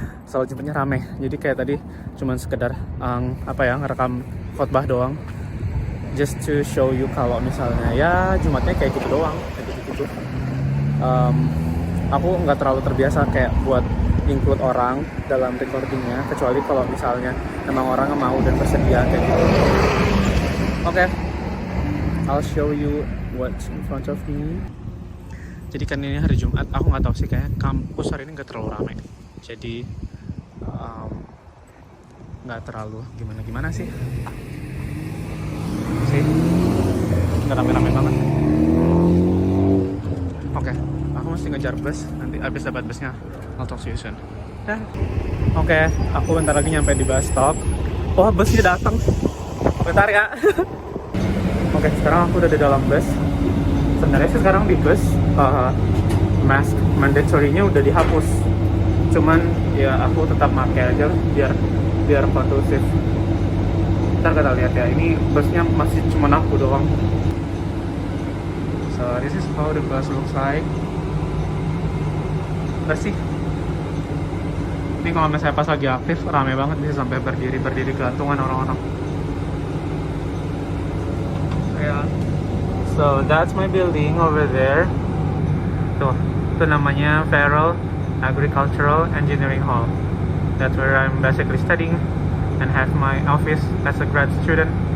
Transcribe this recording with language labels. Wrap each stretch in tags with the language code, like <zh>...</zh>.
<id>Sholat Jumatnya rame, jadi kayak tadi cuman sekedar ngerekam khotbah doang,</id> <en>just to show you</en> <id>kalau misalnya ya Jumatnya kayak gitu doang, kayak gitu-gitu. Aku nggak terlalu terbiasa kayak buat include orang dalam recordingnya, kecuali kalau misalnya emang orang mau dan bersedia kayak gitu. Oke.</id> <en>I'll show you what's in front of me.</en> <id>Jadi kan ini hari Jumat, aku nggak tahu sih, kayak kampus hari ini nggak terlalu ramai. Jadi nggak terlalu gimana sih. Nggak rame-rame banget. Oke, aku mesti ngejar bus. Nanti abis dapat busnya,</id> <en>I'll talk to you soon.</en> <id>Oke, aku bentar lagi nyampe di bus stop. Wah, busnya datang. Bentar ya. Oke, sekarang aku udah di dalam bus. Sebenarnya sih sekarang di bus mask mandatory-nya udah dihapus. Cuman ya aku tetap pakai aja biar kondusif. Ntar kita lihat ya. Ini busnya masih cuma aku doang.</id> <en>So this is how the bus looks like.</en> <id>Bersih. Ini kalau misalnya pas lagi aktif rame banget, bisa sampai berdiri gelantungan orang-orang. Yeah.</id> <en>So that's my building over there.</en> <id>Tuh, itu namanya</id> <en>Federal Agricultural Engineering Hall. That's where I'm basically studying and have my office as a grad student.</en>